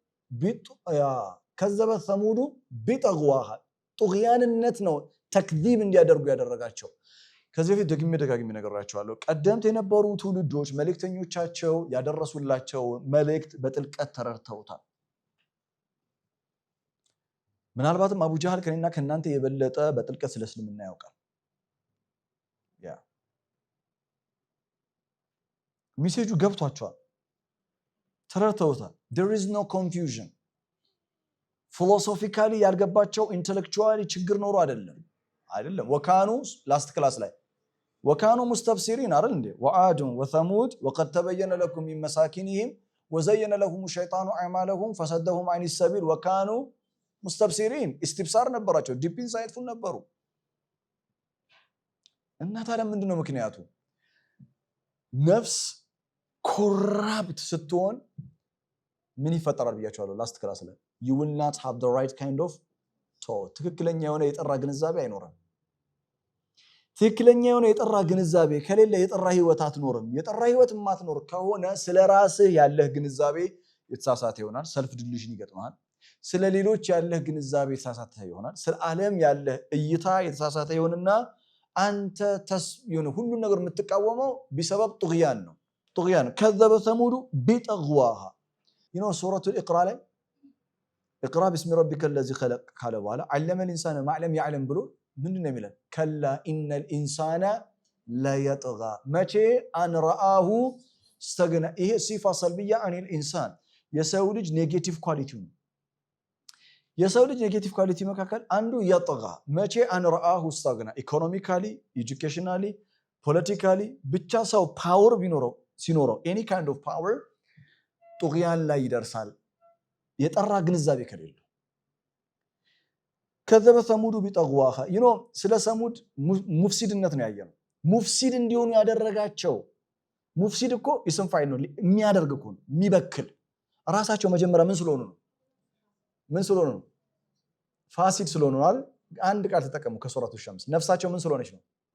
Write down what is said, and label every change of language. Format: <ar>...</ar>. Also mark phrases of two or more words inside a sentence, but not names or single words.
<ar>كذبت ثمود بطغواها</ar> <am>ጡግያንነት ነው ተክዚብ እንዲያደርጉ ያደረጋቸው። ከዚህ በፊት ደጋግሜ ነገራቸዋለሁ። ቀደምት የነበሩ ትውልዶች መልእክተኞቻቸው ያደረሱላቸው መልእክት በጥልቀት ተረድተውታል። ምናልባትም አቡ ጃህል ከኔና ከናንተ የበለጠ በጥልቀት ስለ እስልምና ያውቃል። ሜሴጁ ገብቷቸዋል፣ ተረድተውታል።</am> <en>there is no confusion።</en> <am>ፊሎሶፊካሊ ያልገባቸው ኢንተሌክቹዋሊ ችግር ኖሮ አይደለም። ወካኑ</am> <en>last class</en> <am>ላይ</am> <ar>وكانوا مستبصرين</ar> <am>አይደል እንዴ?</am> <ar>وعادا وثمود وقد تبين لكم من مساكنهم وزين لهم الشيطان أعمالهم فصدهم عن السبيل وكانوا مستبصرين።</ar> <am>ኢስቲብሳር ነበራቸው፣</am> <en>deep insightful</en> <am>ነበሩ። እና ታዲያ ምንድነው ምክንያቱ? ነፍስ ኮራፕት ስትሆን ምን ይፈጠራል ብያቸዋለሁ</am> <en>last class</en> <am>ላይ።</am> <en>you will not have the right kind of thought።</en> <am>ትክክለኛ የሆነ የጠራ ግንዛቤ አይኖርም። ትክክለኛ የሆነ የጠራ ግንዛቤ ከሌለ የጠራ ህይወት አትኖርም። የጠራ ህይወት የማትኖር ከሆነ ስለ ራስህ ያለህ ግንዛቤ የተሳሳተ ይሆናል፣</am> <en>self delusion</en> <am>ይገጥማል። ስለ ሌሎች ያለህ ግንዛቤ የተሳሳተ ይሆናል። ስለ ዓለም ያለህ እይታ የተሳሳተ ይሆንና አንተ ሁሉን ነገር የምትቃወመው</am> <ar>بسبب طغيان</ar> <am>ነው። ጡግያን</am> <ar>كذبت ثمود بطغواها</ar> <am>ሱረቱል ኢቅራ ላይ</am> <ar>اقرأ باسم ربك الذي خلق</ar> <am>قال بኋላ</am> <ar>علم الإنسان ما لم يعلم</ar> <am>ብሎ ምንድነው የሚለው</am> <ar>كلا إن الإنسان لا يطغى</ar> <am>መቼ</am> <ar>أن رآه استغنى</ar> <am>ይሄ</am> <ar>صفة سلبية عن الإنسان</ar> <am>የሰው ልጅ</am> <en>negative quality</en> <am>ነው የሰው ልጅ</am> <en>negative quality</en> <am>መካከል አንዱ يطغى መቼ</am> <ar>أن رآه استغنى</ar> <en>economically educationally politically</en> <am>ብቻ ሰው ፓወር ሲኖረው</am> <en>any kind of power</en> <am>ጡግያን ላይ ይደርሳል የጠራ ግንዛቤ ከሌለው</am> <ar>كذبت ثمود بطغواها</ar> <am>ስለ ሰሙድ ሙፍሲድነት ነው ያየነው ሙፍሲድ እንዲሆኑ ያደረጋቸው ሙፍሲድ እኮ</am> <ar>اسم فاعل</ar> <am>ነው የሚያደርግ እኮ ነው የሚበክል ራሳቸው መጀመሪያ ምን ስለሆኑ ነው ፋሲድ ስለሆኑ አይደል አንድ ቃል ተጠቀሙ ከሱረቱ ሸምስ ነፍሳቸው ምን ስለሆነች ነው</am>